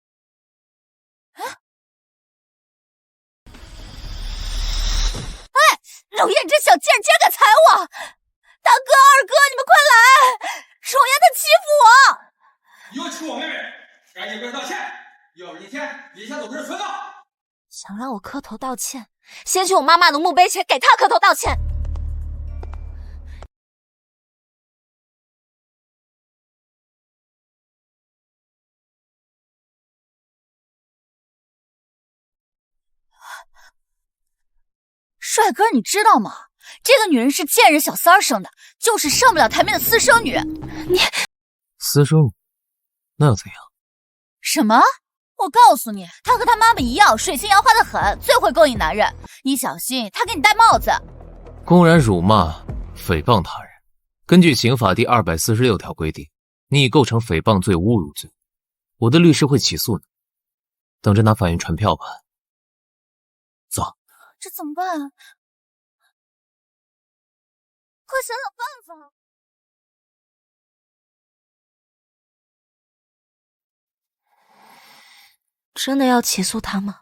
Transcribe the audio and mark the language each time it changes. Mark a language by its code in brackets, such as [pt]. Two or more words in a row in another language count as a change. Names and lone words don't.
[zh] 荣燕，你這小賤人竟然敢踩我！大哥、二哥，你們快來！榮燕她欺負我！你又欺負我妹妹，趕緊跪下道歉，要不今天李家總是存檔。想讓我磕頭道歉，先去我媽媽的墓碑前給她磕頭道歉。帥哥，你知道嗎？這個女人是賤人小三兒生的，就是上不了台面的私生女。你私生女，那又怎樣？什麼？我告訴你，她和她媽媽一樣，水性楊花的很，最會勾引男人。你小心，她給你戴帽子。公然辱罵、誹謗他人，根據刑法第246條規定，你已構成誹謗罪、侮辱罪。我的律師會起訴你，等着拿法院傳票吧。走。這怎麼辦啊？快想想辦法！真的要起訴他嗎？